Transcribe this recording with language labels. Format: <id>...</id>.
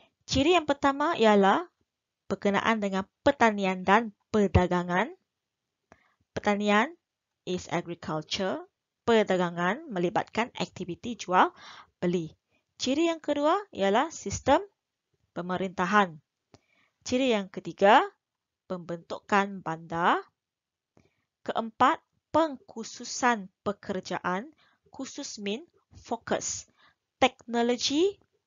<ms>Ciri yang pertama ialah berkenaan dengan pertanian dan perdagangan.</ms> <en>Pertanian is agriculture.</en> <ms>Perdagangan melibatkan aktiviti jual beli. Ciri yang kedua ialah sistem pemerintahan. Ciri yang ketiga, pembentukan bandar. Keempat, pengkhususan pekerjaan. Khusus</ms> <en>mean focus.</en> <ms>Teknologi.</ms>